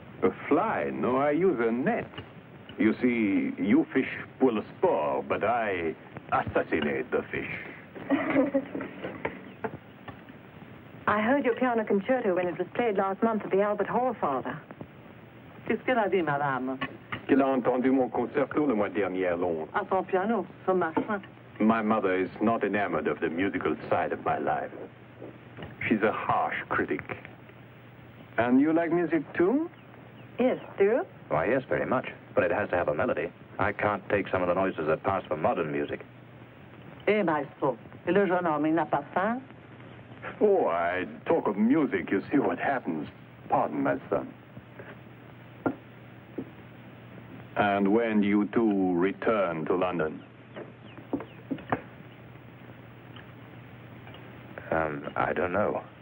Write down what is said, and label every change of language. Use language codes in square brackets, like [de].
[en] A fly? No, I use a net. You see, you fish pull a spore, but I assassinate the fish. I heard your piano concerto when it was played last month at the Albert Hall, Father. [fr] qu'est-ce qu'elle a dit, madame? Qu'elle a entendu mon concerto le mois dernier à Londres. À son piano, ce machin. [en] My mother is not enamored of the musical side of my life. She's a harsh critic. And you like music too? Yes, do you? Why, yes, very much. But it has to have a melody. I can't take some of the noises that pass for modern music. [fr] Eh, maestro, et le jeune homme, il n'a pas faim? [en] Oh, I talk of music, you see what happens. Pardon, my son. And when do you two return to London? I don't know.